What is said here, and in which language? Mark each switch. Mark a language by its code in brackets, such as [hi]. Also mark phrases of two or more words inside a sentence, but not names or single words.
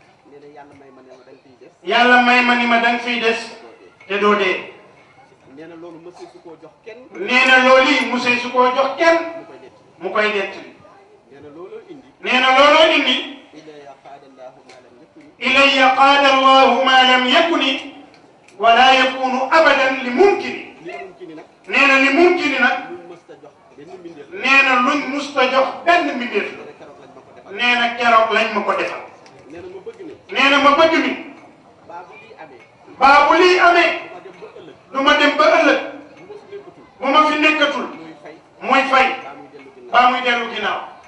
[wo] Nee na Yàlla may ma ne ma danga fiy des. Yàlla may ma ni ma danga fiy des. Te doo dee. Nee na loolu mësee su koo jox kenn. Nee na loolu yi mësee su koo jox kenn. Mu koy nettali. Mu koy nettali. Nee na looloo indi. Nee na looloo indi. [ar] إلا قال الله ما لم يكن. إلي قال الله ما لم يكن ولا يكون أبدا لممكن. [wo] Li mumkin nag. Nee na li mumkin nag. Luñ mës ta jox benn mbindeef. Nee na luñ mës ta jox benn mbindeef. Nee na keroog lañ ma ko defal. Nee na keroog lañ ma ko defal. Nee na ma bëgg ne. Nee na ma bëgg ni. Baa bu lii amee. Baa bu lii amee. Ma dem ba ëllëg. Du ma dem ba ëllëg. Bu ma fi nekkatul. Bu ma fi nekkatul. Muy fay. Muy fay. Baa muy dellu ginnaaw. Baa muy dellu ginnaaw.